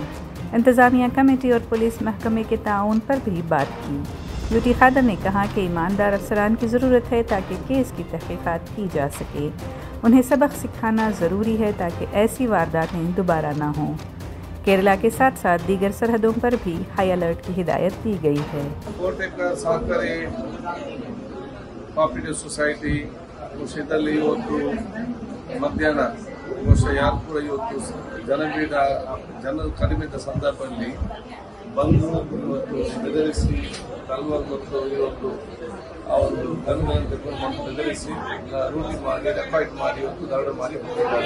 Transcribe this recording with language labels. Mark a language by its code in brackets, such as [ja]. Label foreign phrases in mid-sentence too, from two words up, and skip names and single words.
[ur] انتظامیہ کمیٹی اور پولیس محکمے کے تعاون پر بھی بات کی. یو ٹی خادر نے کہا کہ ایماندار افسران کی ضرورت ہے تاکہ کیس کی تحقیقات کی جا سکے. انہیں سبق سکھانا ضروری ہے تاکہ ایسی وارداتیں دوبارہ نہ ہوں. کیرالہ کے ساتھ ساتھ دیگر سرحدوں پر بھی [en] high alert [ur] کی ہدایت دی گئی ہے. [kn] ಕೋಟೆಕರ್ ಸಹಕಾರಿ [en] cooperative society [kn] ವಿಷಯದಲ್ಲಿ ಇವತ್ತು ಮಧ್ಯಾಹ್ನ ಬಹುಶಃ ಯಾರು ಕೂಡ ಇವತ್ತು ಜನರು ಕಡಿಮೆ ಇದ್ದ ಸಂದರ್ಭದಲ್ಲಿ ಬಂದು ಇವತ್ತು ಬೆದರಿಸಿ ತಲ್ವಾರ್ ಮತ್ತು ಇವತ್ತು ಅವರು ಗನ್ಗಳನ್ನು ತೆಗೆದುಕೊಂಡು ಬೆದರಿಸಿ ರೂಟಿ ಮಾಡಿ ಡೆಕಾಯ್ಟ್ ಮಾಡಿ ಇವತ್ತು ದರೋಡೆ ಮಾಡಿ ಹೋಗಿದ್ದಾರೆ.